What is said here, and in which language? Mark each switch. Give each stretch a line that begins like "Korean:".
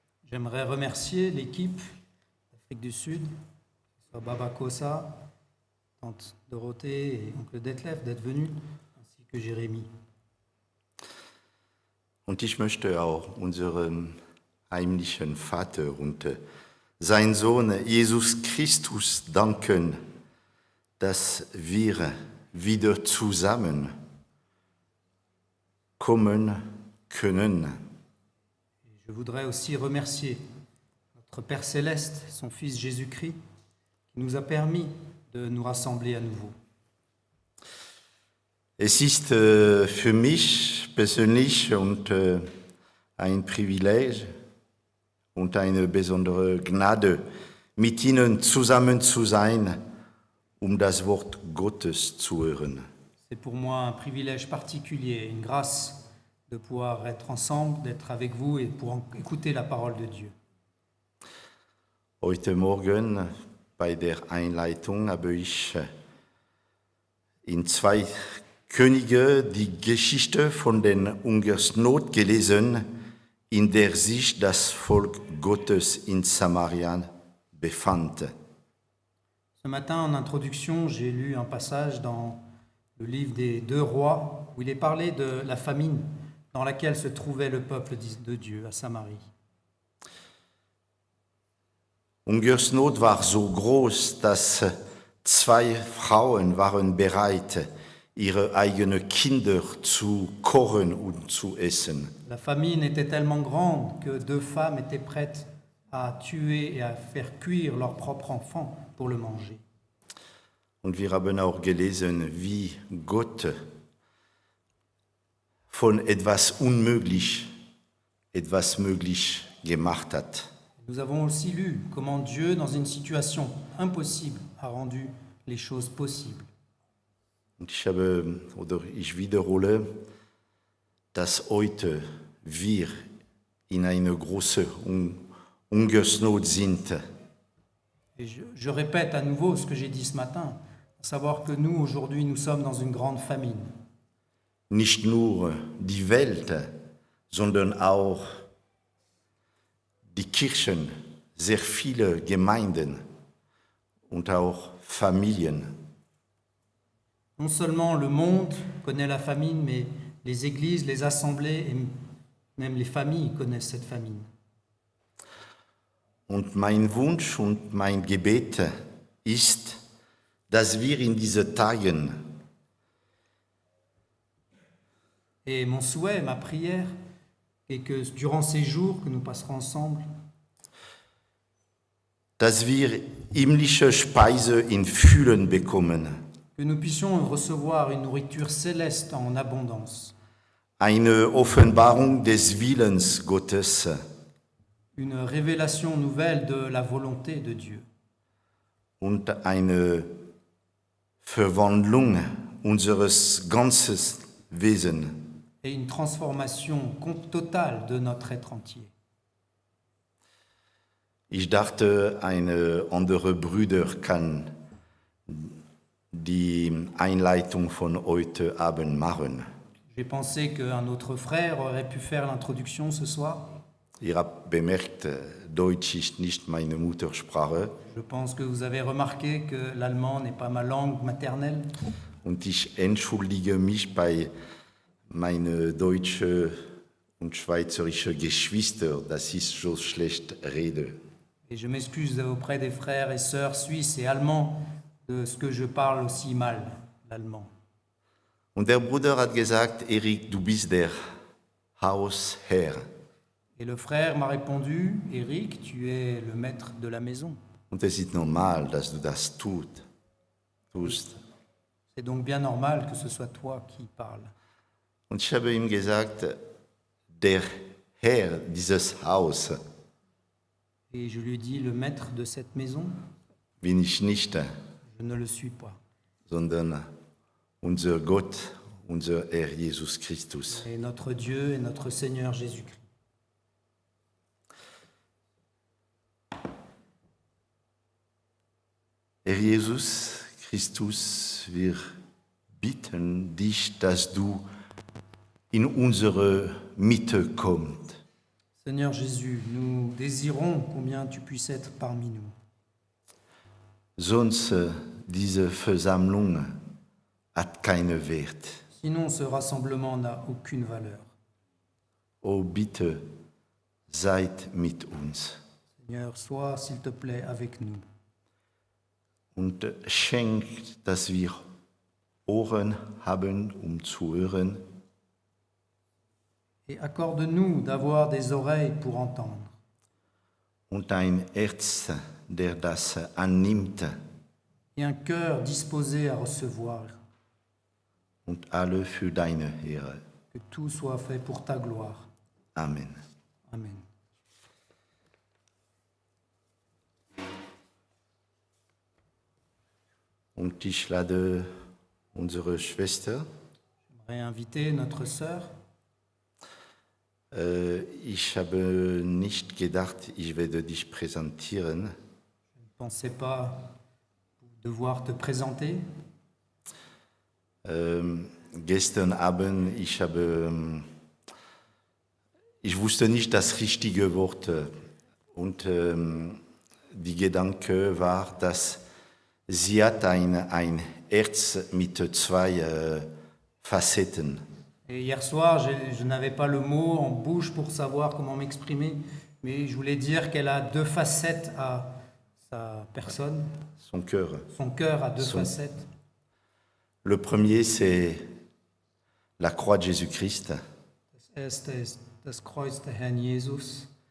French: J'aimerais remercier l'équipe d'Afrique du Sud, que ce soit Baba Kosa, Tante Dorothée et Oncle Detlef d'être venus, ainsi que Jérémie.
German: Und ich möchte auch unserem heimlichen Vater und sein Sohn Jesus Christus danken, dass wir wieder zusammen kommen können.
French: Je voudrais aussi remercier notre Père Céleste, son Fils Jésus-Christ, qui nous a permis de nous rassembler à nouveau.
German: Es ist für mich persönlich und ein Privileg und eine besondere Gnade, mit Ihnen zusammen zu sein, das Wort Gottes zu hören.
French: C'est pour moi un privilège particulier, une grâce de pouvoir être ensemble, d'être avec vous et pour écouter la parole de Dieu.
German: Heute Morgen bei der Einleitung habe ich in 2 Könige die Geschichte von der Hungersnot gelesen, in der sich das Volk Gottes in Samarien befand.
French: Ce matin, en introduction, j'ai lu un passage dans le livre des 2 rois où il est parlé de la famine dans laquelle se trouvait le peuple de Dieu à Samarie.
German: Hungersnot war so groß, dass 2 Frauen waren bereit, ihre eigenen Kinder zu kochen und zu essen.
French: La famine était tellement grande que 2 femmes étaient prêtes à tuer et à faire cuire leur propre enfant pour le manger.
German: Und wir haben auch gelesen, wie Gott von etwas unmöglich etwas möglich gemacht hat.
French: Nous avons aussi lu comment Dieu, dans une situation impossible, a rendu les choses possibles.
German: Und ich wiederhole, dass heute wir in einer großen Hungersnot sind.
French: Et je répète à nouveau ce que j'ai dit ce matin, à savoir que nous, aujourd'hui, nous sommes dans une grande famine.
German: Nicht nur die Welt, sondern auch die Kirchen, sehr viele Gemeinden und auch Familien.
French: Non seulement le monde connaît la famine, mais les églises, les assemblées et même les familles connaissent cette famine.
German: Und mein Wunsch und mein Gebet ist, dass wir in diesen Tagen
French: Et mon souhait, ma prière, est que durant ces jours que nous passerons ensemble,
German: dass wir himmlische Speise in Fülle bekommen,
French: que nous puissions recevoir une nourriture céleste en abondance,
German: eine Offenbarung des Willens Gottes
French: une révélation nouvelle de la volonté de Dieu
German: und eine Verwandlung unseres ganzen Wesens.
French: et une transformation totale de notre être entier.
German: Ich dachte, eine andere Brüder kann die Einleitung von heute Abend machen.
French: J'ai pensé qu'un autre frère aurait pu faire l'introduction ce soir.
German: Ihr habt bemerkt, Deutsch ist nicht meine Muttersprache
French: Je pense que vous avez remarqué que l'allemand n'est pas ma langue maternelle.
German: und ich entschuldige mich bei meinen deutschen und schweizerischen Geschwistern, dass ich so schlecht rede.
French: Et je m'excuse auprès des frères et sœurs suisses et allemands de ce que je parle aussi mal l'allemand.
German: Und der Bruder hat gesagt, Erik, du bist der Hausherr.
French: Et le frère m'a répondu, Eric, tu es le maître de la maison.
German: Und es ist normal, dass du das tust.
French: C'est donc bien normal que ce soit toi qui parles.
German: Und ich habe ihm gesagt, der Herr dieses Haus
French: Et je lui ai dit, le maître de cette maison,
German: bin ich nicht,
French: je ne le suis pas.
German: sondern unser Gott, unser Herr Jesus Christus.
French: Et notre Dieu et notre Seigneur Jésus-Christ.
German: Herr Jesus Christus, wir bitten dich, dass du in unsere Mitte kommst.
French: Seigneur Jésus, nous désirons combien tu puisses être parmi nous.
German: Sonst diese Versammlung hat keinen Wert.
French: Sinon, ce rassemblement n'a aucune valeur.
German: Oh, bitte, seid mit uns
French: Seigneur, sois, s'il te plaît, avec nous.
German: und schenkt, dass wir Ohren haben, zu hören,
French: Et accorde-nous d'avoir des oreilles pour entendre
German: und ein Herz, der das annimmt,
French: et un cœur disposé à recevoir,
German: und alle für deine Ehre.
French: que tout soit fait pour ta gloire.
German: Amen.
French: Amen.
German: Und ich lade unsere Schwester.
French: J'aimerais inviter notre sœur.
German: Ich habe nicht gedacht, ich werde dich präsentieren.
French: Je ne pensais pas devoir te présenter.
German: Gestern Abend, ich wusste nicht das richtige Wort und die Gedanke war, dass sie hat ein Herz mit zwei Facetten.
French: Et hier soir, je n'avais pas le mot en bouche pour savoir comment m'exprimer, mais je voulais dire qu'elle a deux facettes à sa personne. Son cœur. Son cœur a deux facettes. Le premier, c'est la croix de Jésus-Christ.
German: Das erste ist das Kreuz des Herrn Jesus.